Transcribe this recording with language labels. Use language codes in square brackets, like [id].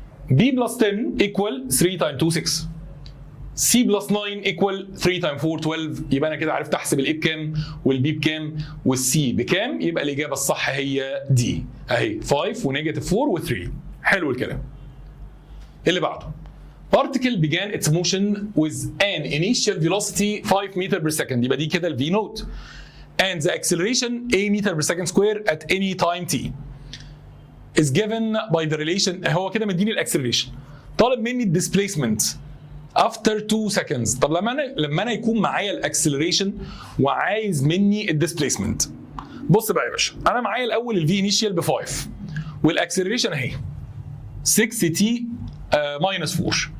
[ar] B بلس 10 ايكوال 3 تايم 2 6. C بلس 9 ايكوال 3 تايم 4 12. يبقى انا كده عرفت احسب الاي بكام والبي بكام والسي بكام. يبقى الاجابه الصح هي دي اهي 5 ونيجاتيف 4 و3. حلو الكلام. اللي بعده [en] particle began its motion with an initial velocity 5 meter per second. [ar] يبقى دي كده ال [en] v naught and the acceleration a meter per second square at any time t is given by the relation. [ar] هو كده مديني الاكسلريشن، طالب مني الديسبيسمنت [en] after 2 seconds. [ar] طب لما انا يكون معايا الاكسلريشن وعايز مني الديسبيسمنت، بص بقى يا باشا، انا معايا الاول ال v initial ب 5 والاكسلريشن اهي 6 تي ماينس 4.